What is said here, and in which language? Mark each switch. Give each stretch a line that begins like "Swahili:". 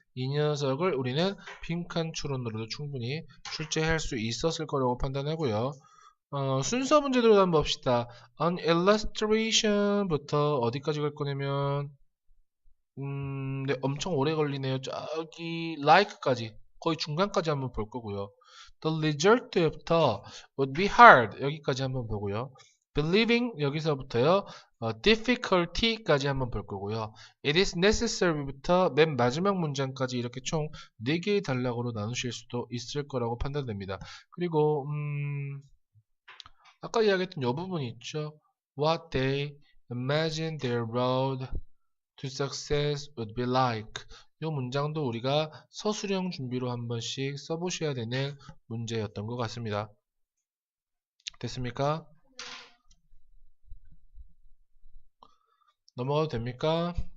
Korean: 이 녀석을 우리는 빈칸 추론으로도 충분히 출제할 수 있었을 거라고 판단하고요. 순서 문제대로 한번 봅시다. On illustration부터 어디까지 갈 거냐면 네, 엄청 오래 걸리네요. 저기 like까지 거의 중간까지 한번 볼 거고요. The result부터 would be hard 여기까지 한번 보고요. Believing 여기서부터요. difficulty까지 한번 볼 거고요. It is necessary부터 맨 마지막 문장까지 이렇게 총 4개의 단락으로 나누실 수도 있을 거라고 판단됩니다. 그리고 아까 이야기했던 이 부분이 있죠.
English: What they imagine their road to success would be like.
Korean: 이 문장도 우리가 서술형 준비로 한 번씩 써보셔야 되는 문제였던 것 같습니다. 됐습니까? 넘어가도 됩니까?